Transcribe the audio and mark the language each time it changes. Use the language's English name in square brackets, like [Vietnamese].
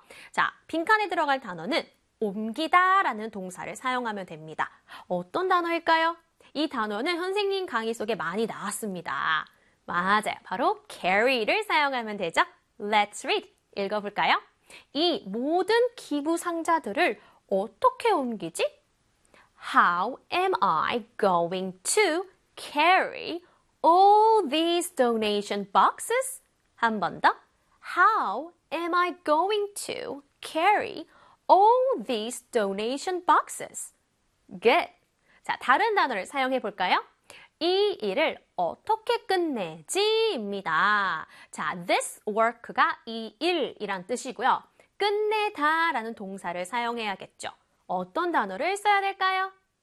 [Korean] 자, 빈칸에 들어갈 단어는 옮기다 라는 동사를 사용하면 됩니다. 어떤 단어일까요? 이 단어는 선생님 강의 속에 많이 나왔습니다. 맞아요. 바로 carry를 사용하면 되죠? [English] Let's read. [Korean] 읽어볼까요? 이 모든 기부 상자들을 어떻게 옮기지? [English] How am I going to carry all these donation boxes? [Korean] 한번 더. [English] How am I going to carry all these donation boxes? Good. [Korean] 자, 다른 단어를 사용해 볼까요? 이 일을 어떻게 끝내지?입니다. 자, this work가 이 일이란 뜻이고요. 끝내다라는 동사를 사용해야겠죠. 어떤 단어를 써야 될까요?